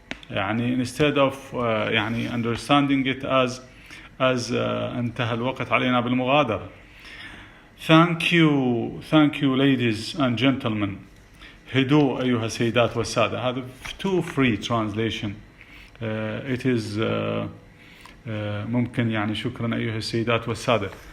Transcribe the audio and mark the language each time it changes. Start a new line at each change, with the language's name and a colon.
Arabic: يعني
English: instead of
Arabic: يعني
English: understanding it as
Arabic: انتهى الوقت علينا بالمغادرة.
English: Thank you ladies and gentlemen.
Arabic: هدوء أيها السيدات والسادة. هذا
English: too free translation. It is
Arabic: ممكن يعني شكرا أيها السيدات والسادة.